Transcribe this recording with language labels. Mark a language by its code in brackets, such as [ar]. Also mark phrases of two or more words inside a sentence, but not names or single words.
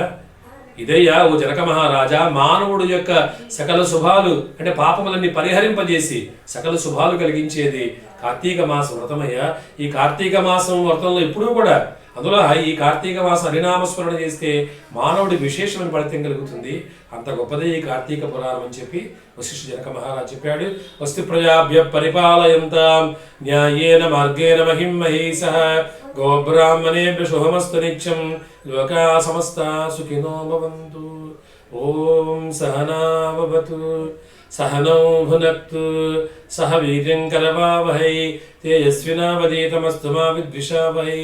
[te] ఇదయ్యా ఓ జనక మహారాజా మానవుడు యొక్క సకల శుభాలు అంటే పాపములన్నీ పరిహరింపజేసి సకల శుభాలు కలిగించేది కార్తీక మాసం వ్రతమయ్యా. ఈ కార్తీక మాసం వ్రతంలో ఎప్పుడూ కూడా అందులో ఈ కార్తీక మాస హరినామస్మరణ చేస్తే మానవుడి విశేషమైన ఫలితం కలుగుతుంది. అంత గొప్పదే ఈ కార్తీక పురాణం అని చెప్పి వశిష్ఠ జనక మహారాజ్ చెప్పాడు. [sa] వస్తి ప్రజాభ్య పరిపాలయంతాం న్యాయేన మార్గేణ మహిం మహీసః గోబ్రాహ్మణేభ్య శుభమస్తు నిత్యం లోకా సమస్తా సుఖినో భవంతు. ఓం సహనా భవతు सहनौ भुनक्तु सह वीर्यं करवावहै तेजस्विनावधीतमस्तु मा विद्विषावहै.